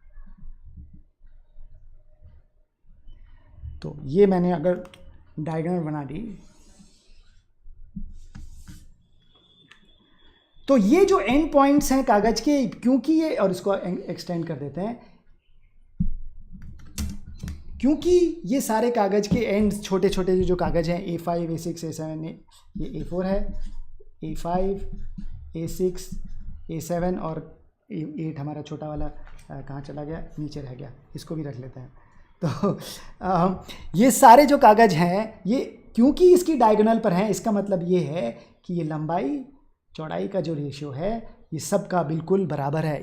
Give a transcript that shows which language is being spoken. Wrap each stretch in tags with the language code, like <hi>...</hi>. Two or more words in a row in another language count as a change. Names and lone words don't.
<hi>तो ये मैंने अगर डायगोनल बना दी, तो ये जो</hi> <en>end points</en> <hi>हैं कागज के, क्योंकि ये, और इसको एक्सटेंड कर देते हैं, क्योंकि ये सारे कागज के एंड छोटे छोटे जो कागज हैं, A5, A6, A7, ये A4 है, A5, A6, A7 और A8 हमारा छोटा वाला कहाँ चला गया, नीचे रह गया, इसको भी रख लेते हैं। तो ये सारे जो कागज हैं, ये क्योंकि इसकी डायगोनल पर हैं, इसका मतलब ये है कि ये लंबाई चौड़ाई का जो रेशियो है ये सब का बिल्कुल बराबर है।</hi>